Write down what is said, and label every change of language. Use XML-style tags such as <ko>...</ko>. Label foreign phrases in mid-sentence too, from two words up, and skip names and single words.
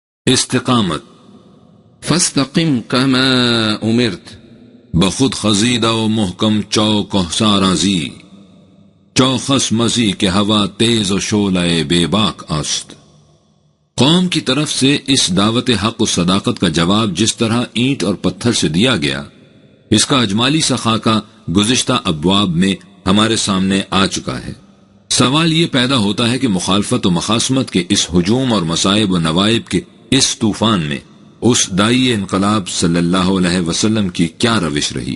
<ur>استقامت.</ur> <ar>فاستقم كما امرت.</ar> <fa>بخود خزیدہ و محکم چوک و سارازی، چوخس مزی کے ہوا تیز و شعلہ بے باک است.</fa> <ur>قوم کی طرف سے اس دعوت حق و صداقت کا جواب جس طرح اینٹ اور پتھر سے دیا گیا، اس کا اجمالی سا خاکہ گزشتہ ابواب میں ہمارے سامنے آ چکا ہے. سوال یہ پیدا ہوتا ہے کہ مخالفت و مخاصمت کے اس ہجوم اور مصائب و نوائب کے اس طوفان میں اس داعی انقلاب صلی اللہ علیہ وسلم کی کیا روش رہی؟</ur>